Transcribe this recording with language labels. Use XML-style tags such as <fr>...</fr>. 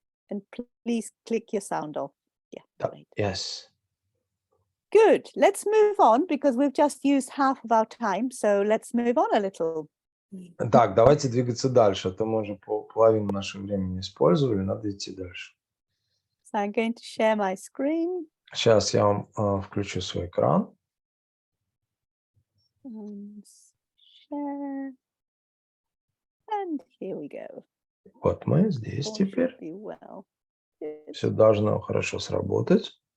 <en>And please click your sound off. Yeah. Great. Yes. Good. Let's move on because we've just used half of our time. So let's move on a little.</en> <ru>Так, давайте двигаться дальше, а то мы уже половину нашего времени использовали, надо идти дальше.</ru> <en>So I'm going to share my screen.</en> <ru>Сейчас я вам включу свой экран.</ru> <en>And share. And here we go.</en> <ru>Вот мы здесь</ru> <en>All</en> <ru>теперь.</ru> <en>should be well. Good.</en> <ru>Все должно хорошо сработать.</ru>